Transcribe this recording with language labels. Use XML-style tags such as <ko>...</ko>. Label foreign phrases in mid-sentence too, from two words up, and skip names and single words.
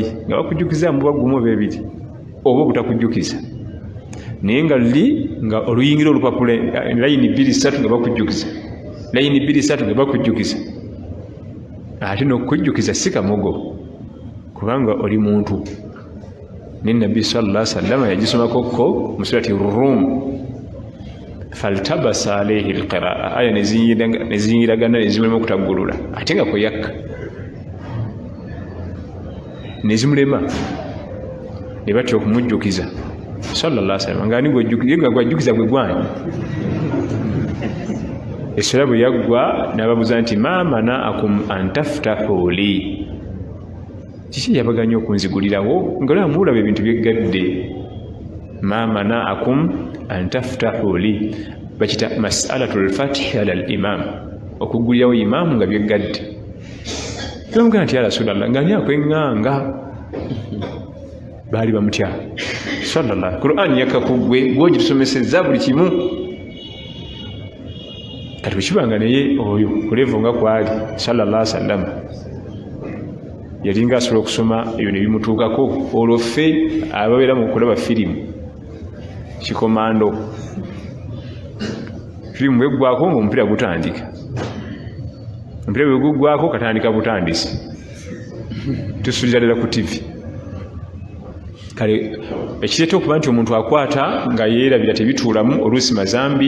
<lg>nga bakujjukiza muba gumu oba ebiri oba obutakujjukiza naye nga luli nga oluyingira olupapula layini 2-3 nga bakujjukiza layini 2-3 nga bakujjukiza ate n'okujjukiza si kamogo kubanga oli muntu n'ennabbi</lg> <ar>صلى الله عليه وسلم</ar> <lg>yagisomakokko mu surati Rum</lg> <ar>فالتبست عليه القراءة</ar> <lg>aya neziyingiragana nezimulema okutaggulula ate nga kweyakka nezimulema ne batya okumujjukiza</lg> <ar>صلى الله عليه وسلم</ar> <lg>ngani gwajjukiza gwe gwani essala bwe yaggwa n'ababuuza nti</lg> <ar>ما منعكم أن تفتحوا لي</ar> <lg>kiki yabaganya okunzigulirawo nga mulaba ebintu byeggadde</lg> <ar>ما منعكم أن تفتحوا لي</ar> <lg>bakita</lg> <ar>مسألة الفتح على الإمام</ar> <lg>okugulirawo imaamu nga byeggadde bamugana nti</lg> <ar>يا رسول الله</ar> <lg>nga ani akwenganga baali bamutya sallallahu Qur'an yakakugwe gwogitusomesezza buli kimu kati bwekibanga naye oyo kulevo nga kwali</lg> <ar>صلى الله عليه وسلم</ar> <lg>yalinga asobola okusoma ebyo ne bimutuukako olwo ffe ababeera mu kulaba firimu kikomando firimu bweggwako ng'omupiira gutandika omupiira bwe guggwako katandika butandisi tusulira ddala ku tivi kale ekireeta okuba nti omuntu akwata nga yeerabira tebituulamu oluusi mazambi</lg>